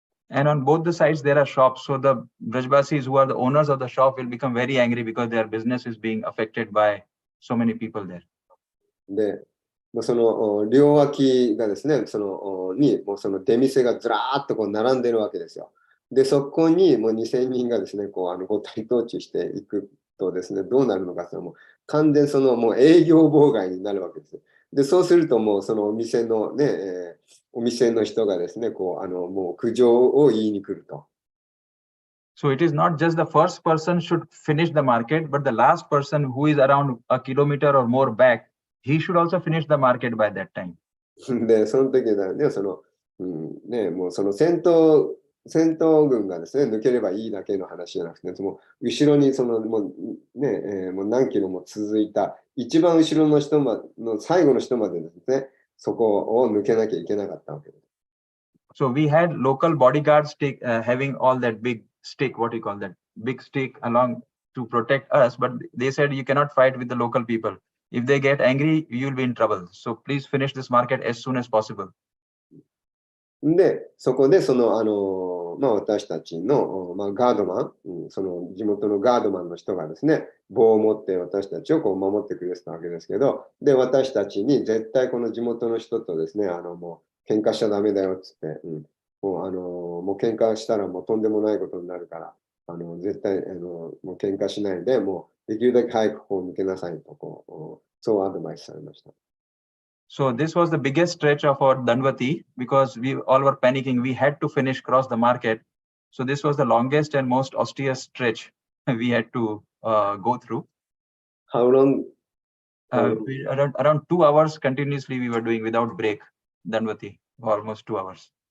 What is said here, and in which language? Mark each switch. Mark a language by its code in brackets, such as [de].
[en] And on both the sides there are shops, so the Brajbasis who are the owners of the shop will become very angry because their business is being affected by so many people there. [ja] で、その両脇がですね、もうその出店がずらーっとこう並んでるわけですよ。で、そこにもう2000人がですね、こう五体統治していくとですね、どうなるのかというと、もう完全もう営業妨害になるわけです。で、そうするともうそのお店のね、お店の人がですね、こうもう苦情を言いに来ると。 [en] So it is not just the first person should finish the market, but the last person who is around a kilometer or more back, he should also finish the market by that time. [ja] で、その時だね、もうその戦闘軍がですね、抜ければいいだけの話じゃなくて、もう後ろにもうね、もう何キロも続いた、一番後ろの人の最後の人までですね、そこを抜けなきゃいけなかったわけです。 [en] So we had local bodyguards having all that big stick, what you call that, big stick along to protect us, but they said you cannot fight with the local people. If they get angry, you will be in trouble. So please finish this market as soon as possible. [ja] で、そこで私たちの、ガードマン、その地元のガードマンの人がですね、棒を持って私たちをこう守ってくれてたわけですけど、で、私たちに絶対この地元の人とですね、もう喧嘩しちゃダメだよっつって、もう喧嘩したらもうとんでもないことになるから、絶対もう喧嘩しないで、もうできるだけ早くこう抜けなさいとそうアドバイスされました。 [en] So this was the biggest stretch of our Danvati because we all were panicking. We had to cross the market. So this was the longest and most austere stretch we had to go through. How long? Around 2 hours continuously we were doing without break, Danvati, almost 2 hours.